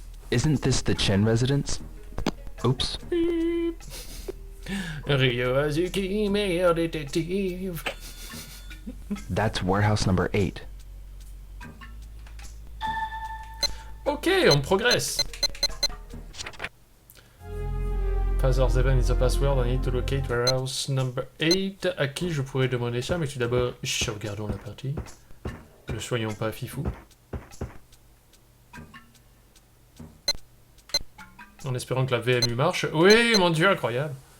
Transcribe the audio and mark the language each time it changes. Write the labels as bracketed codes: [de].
[en] Isn't this the Chen residence? Oops. [fr] Ryo Azuki, meilleur détective. [en] That's warehouse number 8. [fr] Ok, on progresse. [en] Father 7 is a password, I need to locate warehouse number 8. [fr] À qui je pourrais demander ça, mais tout d'abord, sauvegardons la partie. Ne soyons pas fifous. En espérant que la VMU marche. Oui, mon dieu, incroyable.